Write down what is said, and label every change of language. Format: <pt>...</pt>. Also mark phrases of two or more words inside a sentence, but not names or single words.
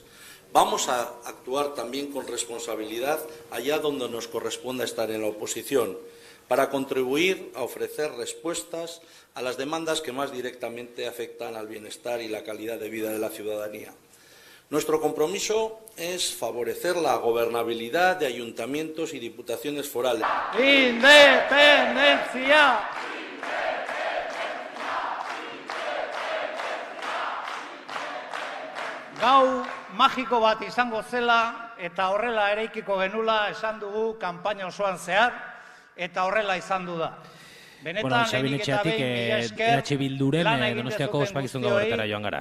<es>Vamos a actuar también con responsabilidad allá donde nos corresponda estar en la oposición, para contribuir a ofrecer respuestas a las demandas que más directamente afectan al bienestar y la calidad de vida de la ciudadanía. Nuestro compromiso es favorecer la gobernabilidad de ayuntamientos y diputaciones forales. Independencia!</es> <eu>Gau magiko bat izango zela eta horrela eraikiko genula esan dugu kanpaina osoan zehar eta horrela izan du da. Bueno, Xabi Netxeatik EH Bilduren Donostiako ospakizun gauretara joan gara.</eu>